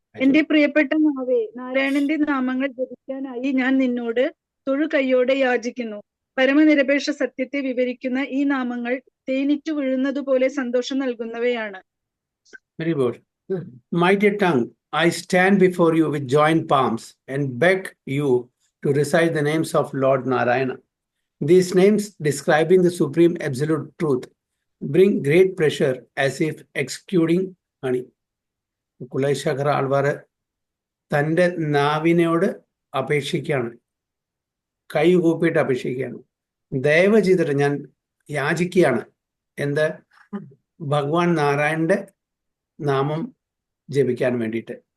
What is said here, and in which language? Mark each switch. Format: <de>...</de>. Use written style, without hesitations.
<ml>എന്റെ പ്രിയപ്പെട്ട നാവേ, നാരായണന്റെ നാമങ്ങൾ ജപിക്കാനായി ഞാൻ നിന്നോട് തൊഴുകൈയോടെ യാചിക്കുന്നു. പരമനിരപേക്ഷ സത്യത്തെ വിവരിക്കുന്ന ഈ നാമങ്ങൾ തേനിറ്റു വീഴുന്നതുപോലെ സന്തോഷം നൽകുന്നവയാണ്.</ml> <en>Very good. My dear tongue, I stand before you with joined palms and beg you to recite the names of Lord Narayana. These names, describing the supreme absolute truth, bring great pressure as if executing honey.</en> <ml>Kulasekhara Alwar തൻ്റെ നാവിനോട് അപേക്ഷിക്കുകയാണ്, കൈ കൂപ്പിയിട്ട് അപേക്ഷിക്കുകയാണ്. ദയവ് ചെയ്തിട്ട് ഞാൻ യാചിക്കുകയാണ്. എന്ത്? ഭഗവാൻ നാരായണന്റെ നാമം ജപിക്കാൻ വേണ്ടിയിട്ട്.</ml>